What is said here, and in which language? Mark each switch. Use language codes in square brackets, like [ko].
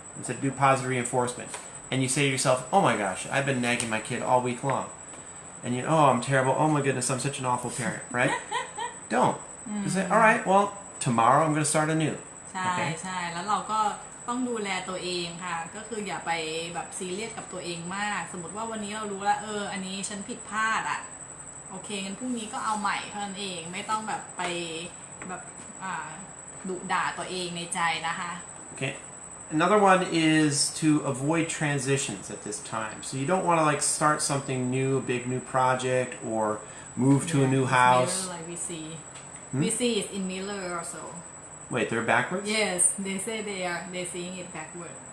[en] I said do positive reinforcement. And you say to yourself, oh my gosh, I've been nagging my kid all week long. And oh, I'm terrible. Oh my goodness, I'm such an awful parent, right? Don't. Just say, all right, well, tomorrow I'm going to start anew. [th] ใช่แล้วเราก็ต้องดูแลตัวเองค่ะก็คืออย่าไปแบบซีเรียสกับตัวเองมากสมมติว่าวันนี้เรารู้แล้วอันนี้ฉันผิดพลาดโอเคงั้นพรุ่งนี้ก็เอาใหม่เท่านั้นเองไม่ต้องแบบไปแบบดุด่าตัวเองในใจนะคะ [en] Okay. Another one is to avoid transitions at this time. So you don't want to start something new, a big new project, or move to a new house. Mirror, like we see is in mirror also. Wait, they're backwards? Yes, they say they're seeing it backward.